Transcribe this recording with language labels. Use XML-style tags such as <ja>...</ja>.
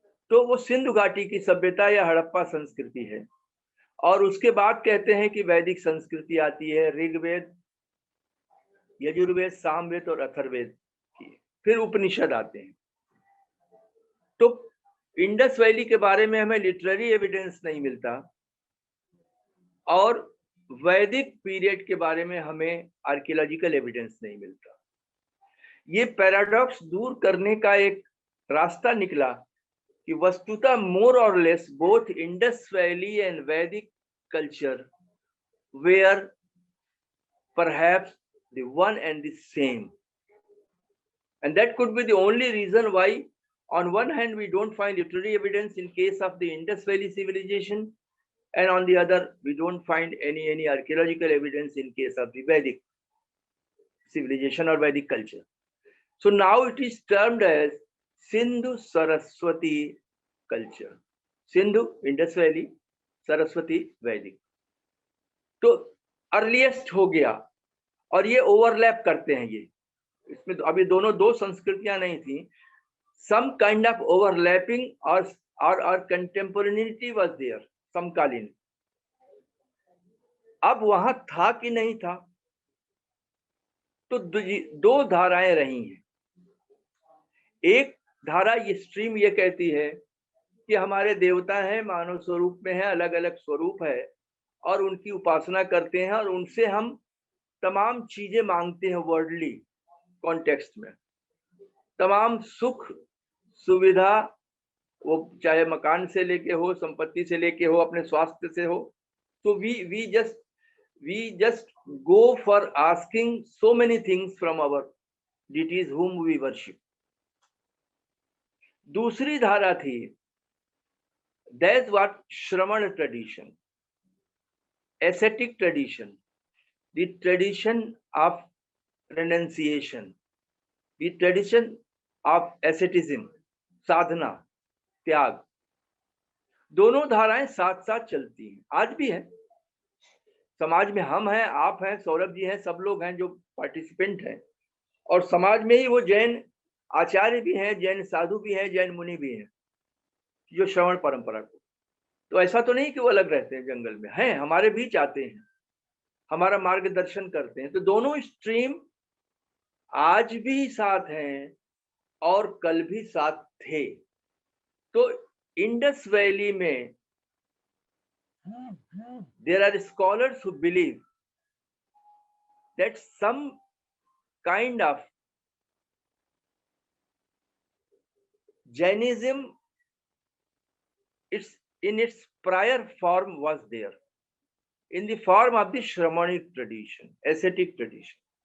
<hi>तो वो सिंधु घाटी की सभ्यता या हड़प्पा संस्कृति है। और उसके बाद कहते हैं कि वैदिक संस्कृति आती है, ऋग्वेद, यजुर्वेद, सामवेद और अथर्ववेद की, फिर उपनिषद आते हैं। तो इंडस वैली के बारे में हमें लिटरेरी एविडेंस नहीं मिलता, और वैदिक पीरियड के बारे में हमें आर्कियोलॉजिकल एविडेंस नहीं मिलता। ये पैराडॉक्स दूर करने का एक रास्ता निकला कि वस्तुतः</hi> <en>More और less both Indus Valley and Vedic culture were perhaps the one and the same, and that could be the only reason why on one hand we don't find literary evidence in case of the Indus Valley civilization, and on the other we don't find any archaeological evidence in case of the Vedic civilization or Vedic culture. So now it is termed as Sindhu Saraswati culture. Sindhu, Indus Valley, Saraswati, Vedic.</en> <hi>तो earliest हो गया, और ये overlap करते हैं। ये इसमें अभी दोनों दो संस्कृतियां नहीं थी,</hi> <en>some kind of overlapping और contemporaneity was there,</en> <hi>समकालीन। अब वहां था कि नहीं था, तो दो धाराएं रही हैं। एक धारा, ये स्ट्रीम ये कहती है कि हमारे देवता हैं, मानव स्वरूप में है, अलग अलग स्वरूप है, और उनकी उपासना करते हैं, और उनसे हम तमाम चीजें मांगते हैं वर्ल्डली कॉन्टेक्स्ट में, तमाम सुख सुविधा, वो चाहे मकान से लेके हो, संपत्ति से लेके हो, अपने स्वास्थ्य से हो।</hi> <en>तो we just go for asking so many things from our deities whom we worship.</en> <hi>दूसरी धारा थी,</hi> <en>that's what Shravan tradition, ascetic tradition, the tradition of renunciation, the tradition of asceticism, साधना, त्याग।</en> <hi>दोनों धाराएं साथ साथ चलती हैं, आज भी है समाज में। हम हैं, आप हैं, सौरभ जी हैं, सब लोग हैं जो पार्टिसिपेंट हैं, और समाज में ही वो जैन आचार्य भी हैं, जैन साधु भी हैं, जैन मुनि भी हैं, जो श्रवण परंपरा को तो ऐसा तो नहीं कि वो अलग रहते हैं जंगल में, हैं, हमारे बीच आते हैं, हमारा मार्गदर्शन करते हैं। तो दोनों स्ट्रीम आज भी साथ हैं और कल भी साथ थे। तो इंडस वैली में</hi> <en>there are scholars who believe that some kind of Jainism, in its prior form was there, in the form of the Shramanic tradition, ascetic tradition.</en>